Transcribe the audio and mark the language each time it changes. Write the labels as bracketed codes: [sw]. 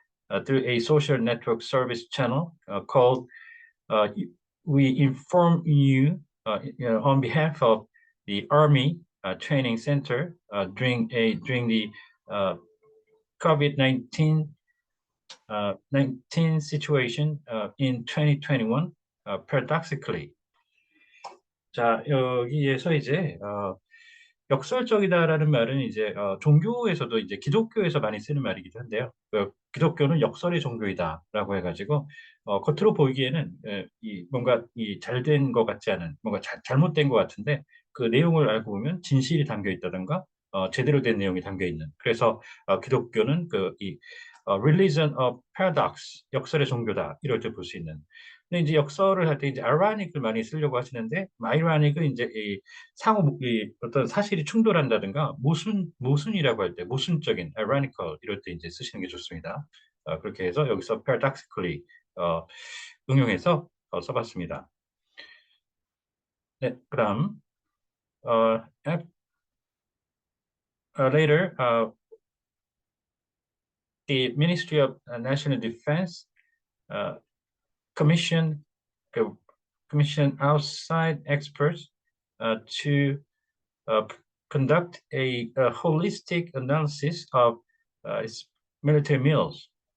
[en] a social network service channel called uh, We Inform You on behalf of the Army Training Center during the COVID-19 19 situation in 2021 paradoxically. [ko] 자, 여기에서 이제 역설적이다라는 말은 이제 종교에서도 이제 기독교에서 많이 쓰는 말이기도 한데요. 기독교는 역설의 종교이다라고 해가지고 겉으로 보이기에는 이 뭔가 이 잘된 것 같지 않은 뭔가 잘못된 것 같은데 그 내용을 알고 보면 진실이 담겨 있다든가 제대로 된 내용이 담겨 있는. 그래서 기독교는 이 [en] religion of paradox [ko] 역설의 종교다 이럴 때 볼 수 있는. 근데 이제 역설을 할 때 이제 ironic을 많이 쓰려고 하시는데 ironic은 이제 이 이 어떤 사실이 충돌한다든가 모순이라고 할 때 모순적인 ironical 이럴 때 이제 쓰시는 게 좋습니다. 그렇게 해서 여기서 paradoxically 응용해서 써봤습니다. 네, 그다음 [en] later the Ministry of National Defense uh, commissioned commission outside experts to uh, conduct a holistic analysis of military meals.